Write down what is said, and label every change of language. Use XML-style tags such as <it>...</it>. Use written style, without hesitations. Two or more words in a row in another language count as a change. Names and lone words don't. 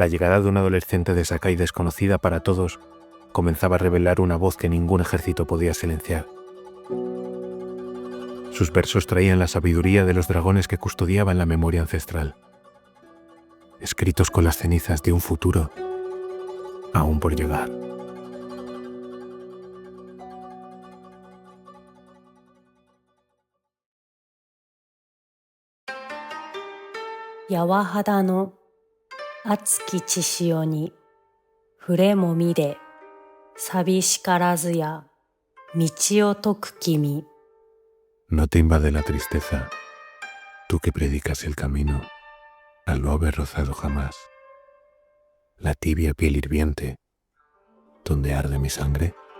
<es>La llegada de un adolescente de Sakai desconocida para todos comenzaba a revelar una voz que ningún ejército podía silenciar. Sus versos traían la sabiduría de los dragones que custodiaban la memoria ancestral, escritos con las cenizas de un futuro aún por llegar.</es> <ja>やは肌のあつき血汐にふれも見れさびしからずや道を説く君.</ja> <es>No te invade la tristeza, tú que predicas el camino, al no haber rozado jamás la tibia piel hirviente donde arde mi sangre.</es>